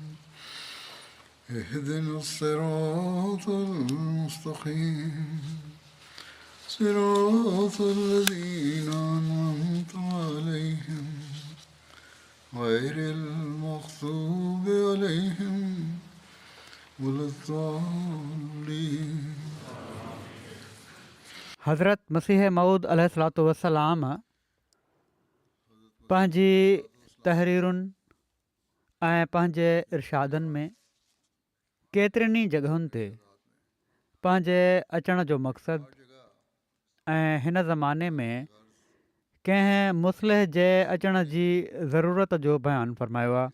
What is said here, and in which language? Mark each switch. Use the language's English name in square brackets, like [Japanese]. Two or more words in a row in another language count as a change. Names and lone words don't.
[Arabic] اهدنا الصراط المستقيم صراط الذين أنعمت عليهم غير المغضوب عليهم ولا الضالين. [Sindhi] हज़रत मसीह मऊद [Arabic] عليه الصلاة والسلام [Sindhi] पंहिंजी तहरीरुनि ऐं पंहिंजे इरशादनि में केतिरनि ई जॻहुनि ते पंहिंजे अचण जो मक़सदु ऐं हिन ज़माने में कंहिं मुस्लिह जे अचण जी ज़रूरत जो बयानु फ़रमायो आहे.